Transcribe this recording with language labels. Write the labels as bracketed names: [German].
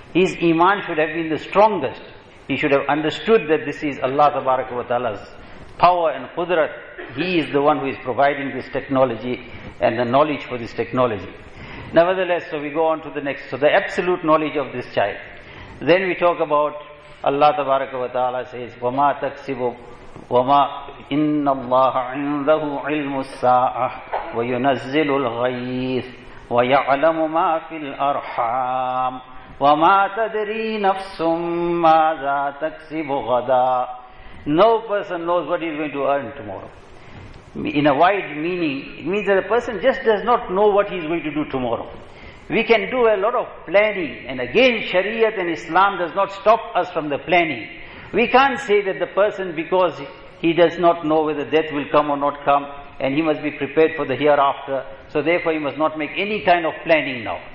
[English] His iman should have been the strongest. He should have understood that this is Allah tabaraka wa ta'ala's power and qudrat. He is the one who is providing this technology and the knowledge for this technology. Nevertheless, so we go on to the next. So the absolute knowledge of this child. Then we talk about Allah tabaraka wa ta'ala says, [Arabic] وَمَا تَكْسِبُ وَمَا إِنَّ اللَّهَ عِنْدَهُ عِلْمُ السَّاعَةِ وَيُنَزِّلُ الْغَيْثِ وَيَعْلَمُ مَا فِي الْأَرْحَامِ وَمَا تَدْرِي نَفْسٌ مَّاذَا تَكْسِبُ غَدًا. [English] No person knows what he's going to earn tomorrow. In a wide meaning, it means that a person just does not know what he's going to do tomorrow. We can do a lot of planning, and again, Shariat and Islam does not stop us from the planning. We can't say that the person, because he does not know whether death will come or not come, and he must be prepared for the hereafter, so therefore he must not make any kind of planning now.